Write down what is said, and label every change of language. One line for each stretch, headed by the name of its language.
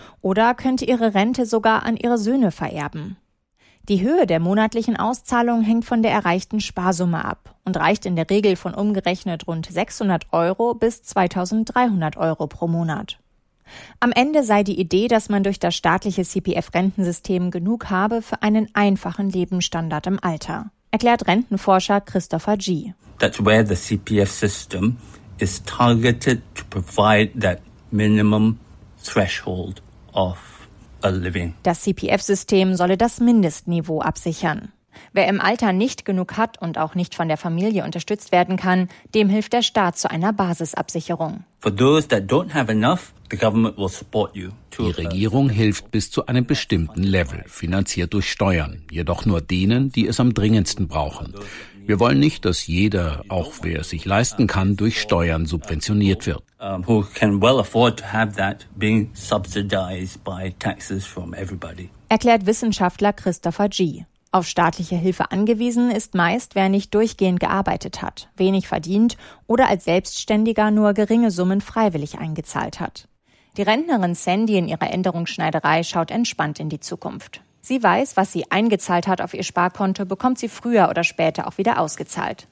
German: Oder könnte ihre Rente sogar an ihre Söhne vererben. Die Höhe der monatlichen Auszahlung hängt von der erreichten Sparsumme ab und reicht in der Regel von umgerechnet rund 600 Euro bis 2300 Euro pro Monat. Am Ende sei die Idee, dass man durch das staatliche CPF-Rentensystem genug habe für einen einfachen Lebensstandard im Alter, erklärt Rentenforscher Christopher G.
English: That's where the CPF system is targeted to provide that minimum threshold of a living.
German: Das CPF-System solle das Mindestniveau absichern. Wer im Alter nicht genug hat und auch nicht von der Familie unterstützt werden kann, dem hilft der Staat zu einer Basisabsicherung.
English: For those that don't have enough, the government will support you.
German: Die Regierung hilft bis zu einem bestimmten Level, finanziert durch Steuern, jedoch nur denen, die es am dringendsten brauchen. Wir wollen nicht, dass jeder, auch wer es sich leisten kann, durch Steuern subventioniert wird.
English: Who can well afford to have that being subsidized by taxes from everybody.
German: Erklärt Wissenschaftler Christopher G. Auf staatliche Hilfe angewiesen ist meist, wer nicht durchgehend gearbeitet hat, wenig verdient oder als Selbstständiger nur geringe Summen freiwillig eingezahlt hat. Die Rentnerin Sandy in ihrer Änderungsschneiderei schaut entspannt in die Zukunft. Sie weiß, was sie eingezahlt hat auf ihr Sparkonto, bekommt sie früher oder später auch wieder ausgezahlt.